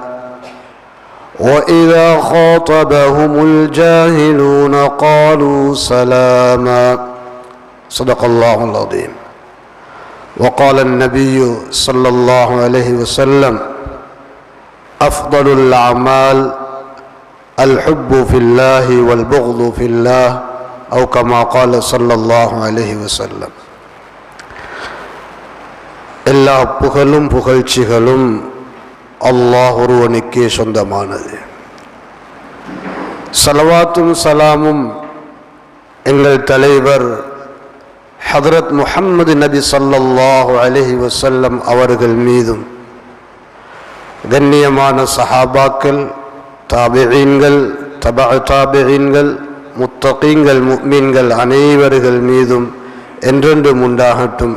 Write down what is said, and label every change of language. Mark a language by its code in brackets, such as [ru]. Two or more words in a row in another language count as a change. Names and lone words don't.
[ar] وإذا خاطبهم الجاهلون قالوا سلاما صدق الله العظيم وقال النبي صلى الله عليه وسلم أفضل الأعمال الحب في الله والبغض في الله أو كما قال صلى الله عليه وسلم. [ta] எல்லா புகழும் புகழ்ச்சிகளும் அல்லாஹ் ஒருவனுக்கே சொந்தமானது. ஸலவாத்தும் சலாமும் எங்கள் தலைவர் ஹதரத் முஹம்மது நபி [ar] صلى الله عليه وسلم [ta] அவர்கள் மீதும் கண்ணியமான சஹாபாக்கள், தாபிஈன்கள், தபஅ தாபிஈன்கள், முத்தகீன்கள், முஃமின்கள் அனைவர்கள் மீதும் என்றென்றும் உண்டாகட்டும்.